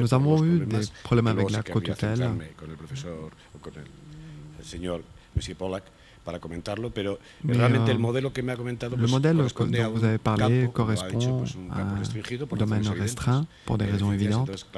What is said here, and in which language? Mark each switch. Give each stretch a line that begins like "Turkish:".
French: Nous avons eu des problèmes avec la cotutelle.
Spanish: Con el profesor, con el señor Monsieur Pollack, para comentarlo, pero realmente el modelo que me ha comentado
French: le modèle dont vous avez parlé correspond à un domaine restreint pour des raisons évidentes.